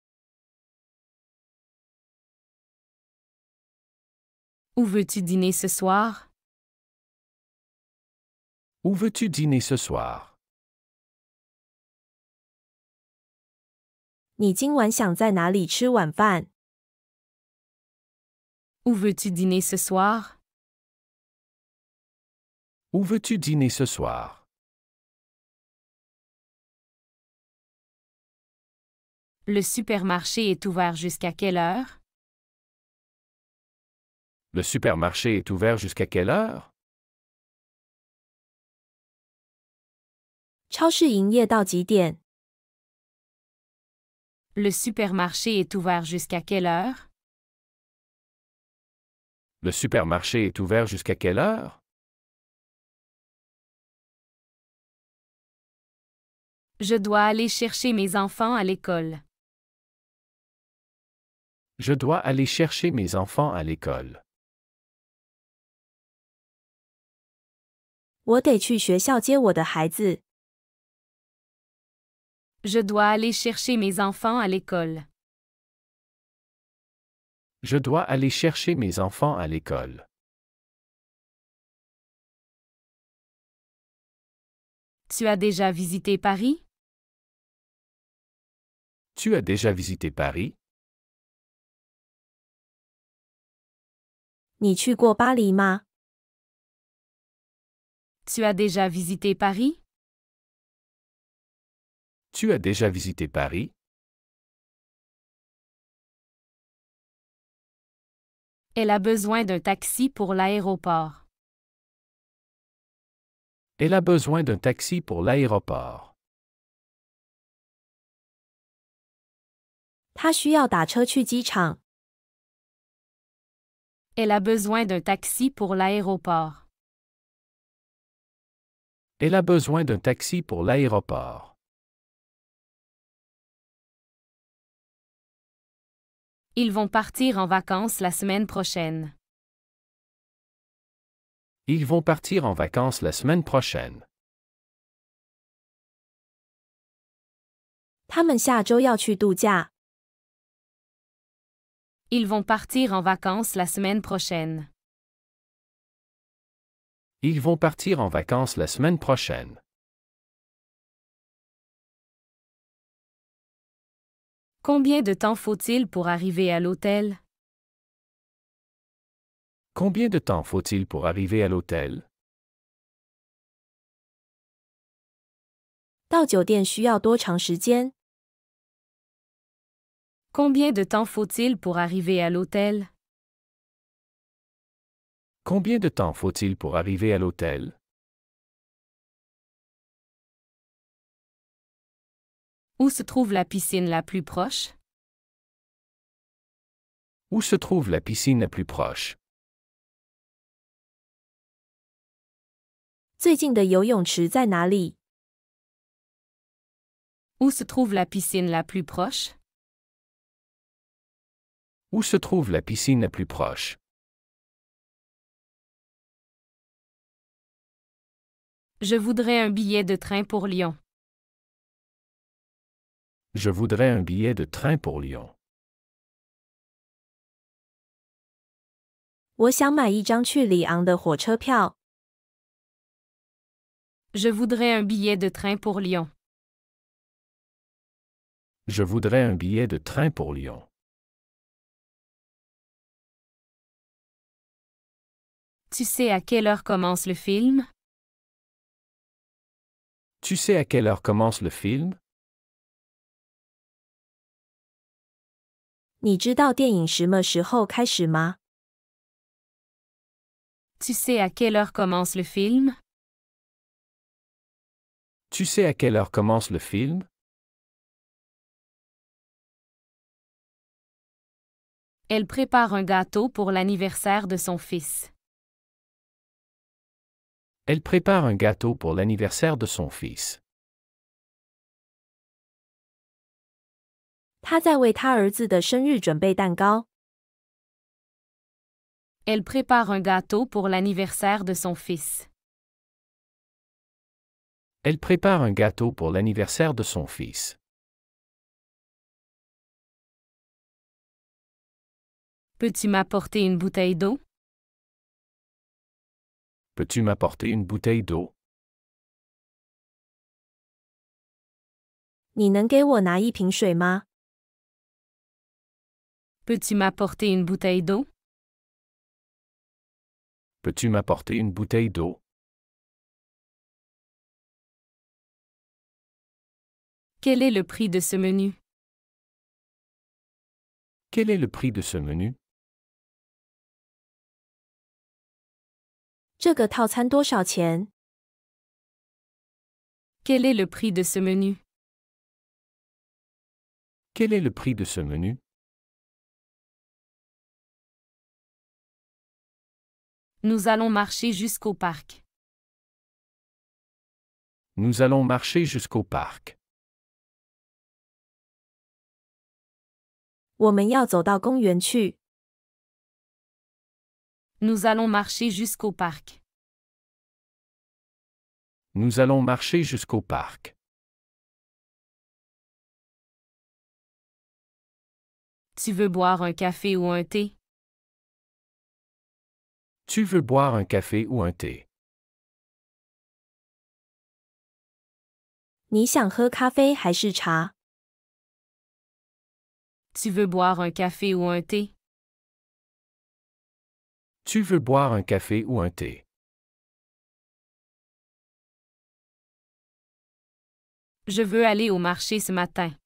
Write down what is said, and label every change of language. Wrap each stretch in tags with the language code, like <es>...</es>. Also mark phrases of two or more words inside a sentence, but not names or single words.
<fr>Où veux-tu dîner ce soir? Où veux-tu dîner ce soir?</fr> <zh>你今晚想在哪里吃晚饭？</zh> <fr>Où veux-tu dîner ce soir? Où veux-tu dîner ce soir? Le supermarché est ouvert jusqu'à quelle heure? Le supermarché est ouvert jusqu'à quelle heure?</fr> <zh>超市营业到几点？</zh> <fr>Le supermarché est ouvert jusqu'à quelle heure? Le supermarché est ouvert jusqu'à quelle heure? Je dois aller chercher mes enfants à l'école. Je dois aller chercher mes enfants à l'école.</fr> <zh>我得去学校接我的孩子。</zh> <fr>Je dois aller chercher mes enfants à l'école. Je dois aller chercher mes enfants à l'école. Tu as déjà visité Paris? Tu as déjà visité Paris?</fr> <zh>你去过巴黎吗？</zh> <fr>Tu as déjà visité Paris? Tu as déjà visité Paris? Elle a besoin d'un taxi pour l'aéroport. Elle a besoin d'un taxi pour l'aéroport.</fr> <zh>他需要打车去机场。</zh> <fr>Elle a besoin d'un taxi pour l'aéroport. Elle a besoin d'un taxi pour l'aéroport. Ils vont partir en vacances la semaine prochaine. Ils vont partir en vacances la semaine prochaine.</fr> <zh>他们下周要去度假。</zh> <fr>Ils vont partir en vacances la semaine prochaine. Ils vont partir en vacances la semaine prochaine. Combien de temps faut-il pour arriver à l'hôtel? Combien de temps faut-il pour arriver à l'hôtel?</fr> <zh>到酒店需要多长时间？</zh> <fr>Combien de temps faut-il pour arriver à l'hôtel? Combien de temps faut-il pour arriver à l'hôtel? Où se trouve la piscine la plus proche? Où se trouve la piscine la plus proche?</fr> <zh>最近的游泳池在哪里？</zh> <fr>Où se trouve la piscine la plus proche? Où se trouve la piscine la plus proche? Je voudrais un billet de train pour Lyon. Je voudrais un billet de train pour Lyon.</fr> <zh>我想买一张去里昂的火车票。</zh> <fr>Je voudrais un billet de train pour Lyon. Je voudrais un billet de train pour Lyon. Tu sais à quelle heure commence le film? Tu sais à quelle heure commence le film?</fr> <zh>你知道电影什么时候开始吗？</zh> <fr>Tu sais à quelle heure commence le film? Tu sais à quelle heure commence le film? Elle prépare un gâteau pour l'anniversaire de son fils. Elle prépare un gâteau pour l'anniversaire de son fils.</fr> <zh>她在为她儿子的生日准备蛋糕。</zh> <fr>Elle prépare un gâteau pour l'anniversaire de son fils. Elle prépare un gâteau pour l'anniversaire de son fils. Peux-tu m'apporter une bouteille d'eau? Peux-tu m'apporter une bouteille d'eau?</fr> <zh>你能给我拿一瓶水吗？</zh> <fr>Peux-tu m'apporter une bouteille d'eau? Peux-tu m'apporter une bouteille d'eau? Quel est le prix de ce menu? Quel est le prix de ce menu?</fr> <zh>这个套餐多少钱？</zh> <fr>Quel est le prix de ce menu? Quel est le prix de ce menu? Nous allons marcher jusqu'au parc. Nous allons marcher jusqu'au parc.</fr> <zh>我们要走到公园去。</zh> <fr>Nous allons marcher jusqu'au parc. Nous allons marcher jusqu'au parc. Tu veux boire un café ou un thé? Tu veux boire un café ou un thé?</fr> <zh>你想喝咖啡还是茶？</zh> <fr>Tu veux boire un café ou un thé? Tu veux boire un café ou un thé? Je veux aller au marché ce matin.</fr>